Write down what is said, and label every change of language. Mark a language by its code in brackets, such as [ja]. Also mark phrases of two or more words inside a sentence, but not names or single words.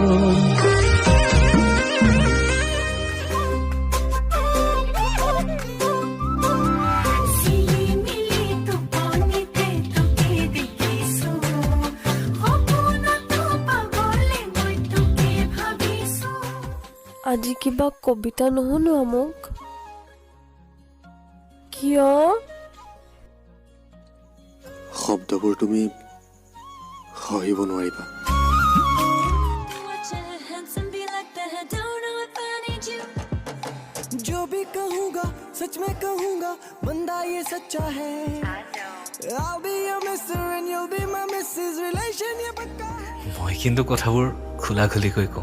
[as] চিলি মিলি টোপনিতে তোকে দেখিছো, সপোনতো পাগলে মই তোকে ভাবিছো। আজি কিবা কবিতা নুশুনো মোক কিয়? শব্দবোৰ তুমি সহিব নোৱাৰিবা। [hi] जो भी कहूँगा सच में कहूँगा, बंदा ये सच्चा है। [en] I'll be your mister and you'll be my missus, relation [hi] ये पक्का है। [as] মই কিন্তু কথাবোৰ খোলা খুলিকৈ কওঁ।